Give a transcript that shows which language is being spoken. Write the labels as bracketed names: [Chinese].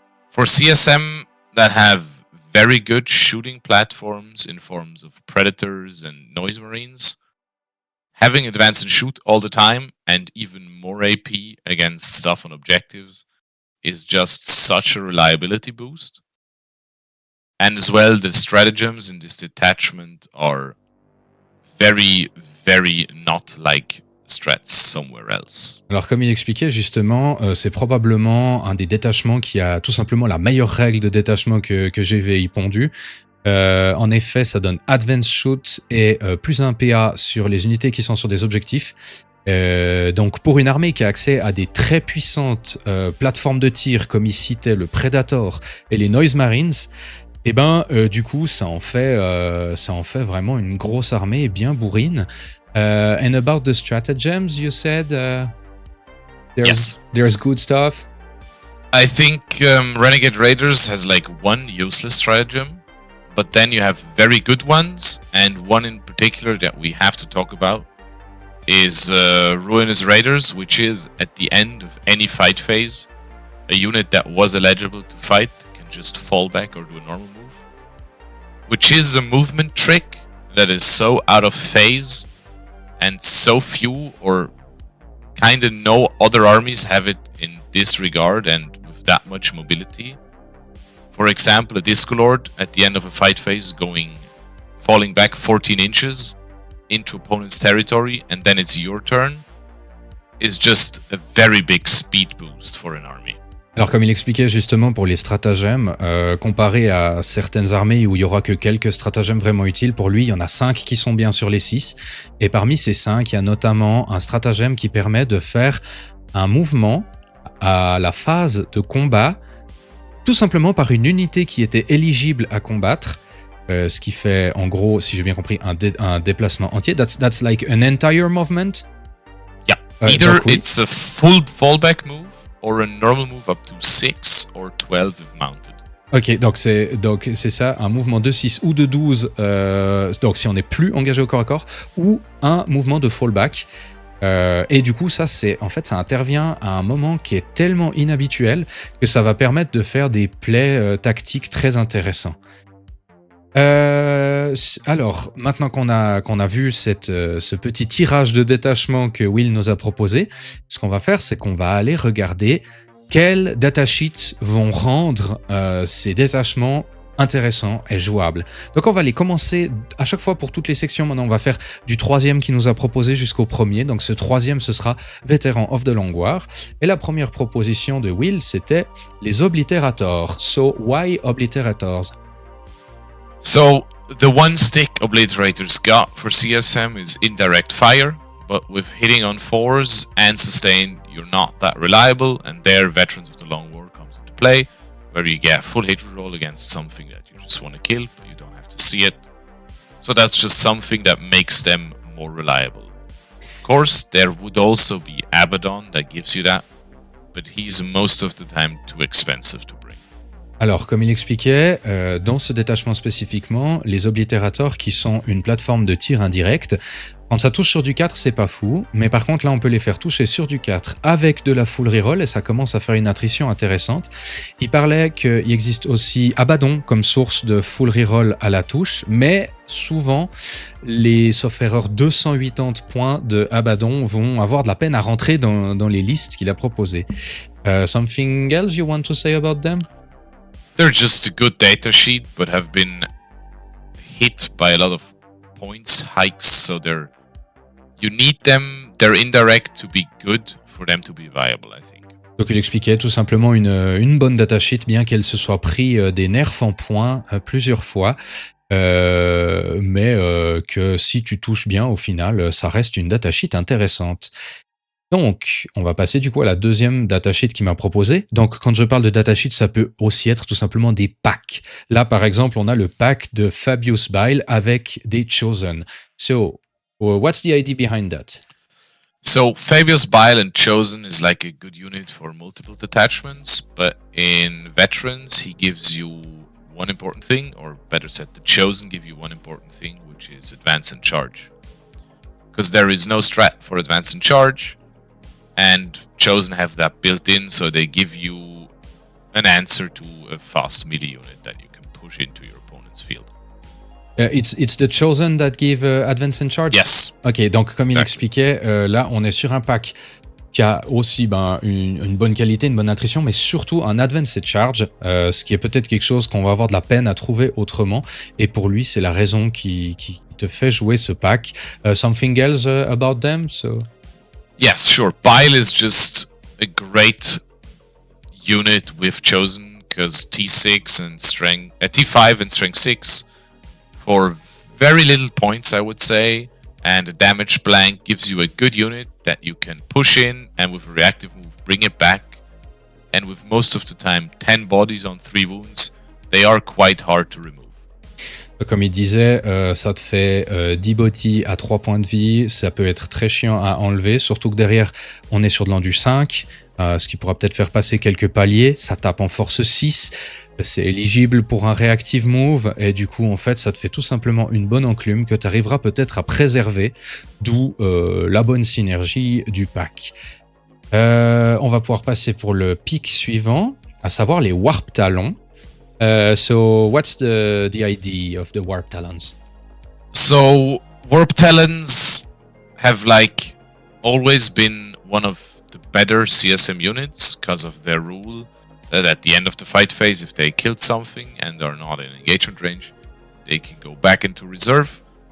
[English] For CSM that have very good shooting platforms in forms of Predators and Noise Marines, having advance and shoot all the time and even more AP against stuff on objectives is just such a reliability boost. And as well, the stratagems in this detachment are very, very not like strats somewhere else. [French] Alors comme il expliquait justement, c'est probablement un des détachements qui a tout simplement la meilleure règle de détachement que GVI pondu. En effet, ça donne Advance Shoot et plus 1 PA sur les unités qui sont sur des objectifs. Donc pour une armée qui a accès à des très puissantes plateformes de tir, comme il citait le Predator et les Noise Marines, et du coup ça en fait vraiment une grosse armée bien bourrine. [English] And about the stratagems, you said there's good stuff. I think Renegade Raiders has like one useless stratagem, but then you have very good ones, and one in particular that we have to talk about is Ruinous Raiders, which is at the end of any fight phase, a unit that was eligible to fight can just fall back or do a normal move, which is a movement trick that is so out of phase and so few or kind of no other armies have it in this regard and with that much mobility. For example, a Disco Lord at the end of a fight phase falling back 14 inches into opponent's territory, and then it's your turn, is just a very big speed boost for an army. [French] Alors comme il expliquait justement pour les stratagèmes, comparé à certaines armées où il y aura que quelques stratagèmes vraiment utiles, pour lui il y en a 5 qui sont bien sur les 6, et parmi ces 5, il y a notamment un stratagème qui permet de faire un mouvement à la phase de combat, tout simplement par une unité qui était éligible à combattre, ce qui fait en gros, si j'ai bien compris, un déplacement entier. [English] That's like an entire movement. Yeah, either it's a full fallback move or a normal move up to 6 or 12 if mounted. [French] Ok, donc c'est ça, un mouvement de 6 ou de 12, donc si on n'est plus engagé au corps à corps, ou un mouvement de fallback. Et du coup, ça intervient à un moment qui est tellement inhabituel que ça va permettre de faire des plays tactiques très intéressants. Alors, maintenant qu'on a vu ce petit tirage de détachement que Will nous a proposé, ce qu'on va faire, c'est qu'on va aller regarder quels datasheets vont rendre ces détachements intéressants et jouables. Donc on va les commencer à chaque fois pour toutes les sections. Maintenant, on va faire du 3e qu'il nous a proposé jusqu'au 1er. Donc ce 3e, ce sera Vétéran of the Long War. Et la première proposition de Will, c'était les Obliterators. [English] So, why Obliterators? So, the one stick Obliterators got for CSM is indirect fire, but with hitting on 4s and sustain, you're not that reliable, and there Veterans of the Long War comes into play, where you get full hit roll against something that you just want to kill, but you don't have to see it. So that's just something that makes them more reliable. Of course, there would also be Abaddon that gives you that, but he's most of the time too expensive to bring. [French] Alors, comme il expliquait, dans ce détachement spécifiquement, les Obliterators qui sont une plateforme de tir indirect, quand ça touche sur du 4, c'est pas fou, mais par contre là on peut les faire toucher sur du 4 avec de la full reroll et ça commence à faire une attrition intéressante. Il parlait qu'il existe aussi Abaddon comme source de full reroll à la touche, mais souvent les sauf erreur 280 points de Abaddon vont avoir de la peine à rentrer dans les listes qu'il a proposées. [English] Something else you want to say about them? They're just a good datasheet, but have been hit by a lot of points hikes, so you need them, they're indirect to be good for them to be viable, I think. [French] Donc il expliquait tout simplement une bonne datasheet, bien qu'elle se soit pris des nerfs en points plusieurs fois, mais que si tu touches bien, au final, ça reste une datasheet intéressante. Donc, on va passer du coup à la deuxième datasheet qu'il m'a proposé. Donc, quand je parle de datasheet, ça peut aussi être tout simplement des packs. Là, par exemple, on a le pack de Fabius Bile avec des Chosen. [English] So, what's the idea behind that? So Fabius, Bile, and Chosen is like a good unit for multiple detachments, but in Veterans he gives you one important thing, or better said, the Chosen give you one important thing, which is Advance and Charge. Because there is no strat for Advance and Charge, and Chosen have that built in, so they give you an answer to a fast melee unit that you can push into your opponent's field. It's the Chosen that give Advance and Charge? Yes. [French] Ok, donc comme il expliquait, là on est sur un pack qui a aussi une bonne qualité, une bonne attrition, mais surtout un Advance and Charge, ce qui est peut-être quelque chose qu'on va avoir de la peine à trouver autrement, et pour lui c'est la raison qui te fait jouer ce pack. [English] Something else about them? So... Yes, sure. Bile is just a great unit with Chosen, because T6 and strength, T5 and strength 6 for very little points, I would say, and a damage blank gives you a good unit that you can push in, and with a reactive move bring it back, and with most of the time 10 bodies on 3 wounds, they are quite hard to remove. [French] Comme il disait, ça te fait 10 body à 3 points de vie, ça peut être très chiant à enlever, surtout que derrière on est sur de l'endu 5, ce qui pourra peut-être faire passer quelques paliers, ça tape en force 6, c'est éligible pour un reactive move, et du coup en fait ça te fait tout simplement une bonne enclume que tu arriveras peut-être à préserver, d'où la bonne synergie du pack. On va pouvoir passer pour le pic suivant, à savoir les Warp Talons. [English] So what's the idea of the Warp Talons? So Warp Talons have like always been one of the better CSM units because of their rule that at the end of the fight phase, if they killed something and are not in engagement range, they can go back into reserve.